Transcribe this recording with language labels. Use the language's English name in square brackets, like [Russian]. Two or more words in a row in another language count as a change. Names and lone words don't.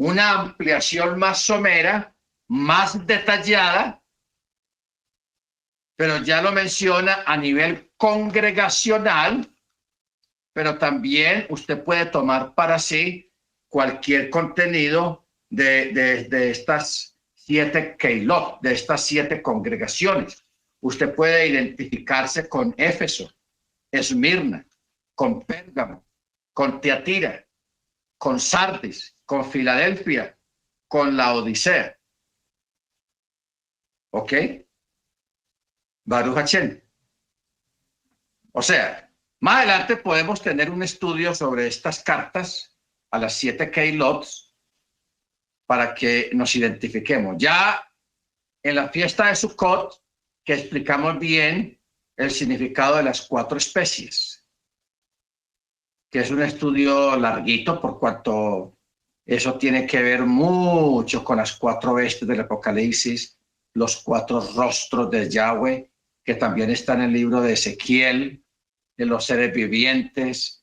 [Spanish] una ampliación más somera, más detallada, pero ya lo menciona a nivel congregacional, pero también usted puede tomar para sí cualquier contenido de estas 7 keilot, de estas 7 congregaciones. Usted puede identificarse con Éfeso, Esmirna, con Pérgamo, con Tiatira, con Sardis, con Filadelfia, con la Odisea. ¿Ok? [Hebrew] ברוך השם. [Spanish] O sea, más adelante podemos tener un estudio sobre estas cartas a las 7 Keylots para que nos identifiquemos. Ya en la fiesta de Sukkot, que explicamos bien el significado de las 4 especies, que es un estudio larguito por cuanto eso tiene que ver mucho con las 4 bestias del Apocalipsis, los 4 rostros de Yahweh, que también está en el libro de Ezequiel, de los seres vivientes.